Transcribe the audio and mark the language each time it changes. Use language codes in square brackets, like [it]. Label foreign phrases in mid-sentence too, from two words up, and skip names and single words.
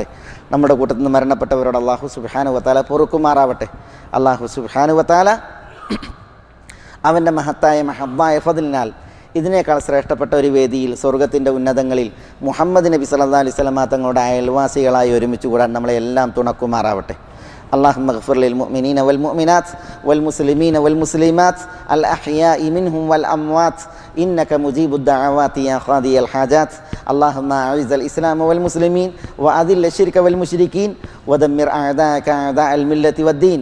[ml] നമ്മുടെ കൂട്ടത്തിൽ നിന്ന് മരണപ്പെട്ടവരോട് [ar] الله سبحانه وتعالى [ml] പൊറുക്കുമാറാവട്ടെ. [ar] الله سبحانه وتعالى [ml] അവൻ്റെ മഹത്തായ മഹബ്ബായ ഫദ്ലിനാൽ ഇതിനേക്കാൾ ശ്രേഷ്ഠപ്പെട്ട ഒരു വേദിയിൽ സ്വർഗത്തിൻ്റെ ഉന്നതങ്ങളിൽ മുഹമ്മദ് നബി [ar] صلى الله عليه وسلم [ml] തങ്ങളുടെ അയൽവാസികളായി ഒരുമിച്ച് കൂടാൻ നമ്മളെല്ലാം തുണക്കുമാറാവട്ടെ. [ar] اللهم اغفر للمؤمنين والمؤمنات والمسلمين والمسلمات الأحياء منهم والأموات إنك مجيب الدعوات يا قاضي الحاجات. اللهم أعز الإسلام والمسلمين وأذل الشرك والمشركين ودمر أعداءك أعداء الملة والدين.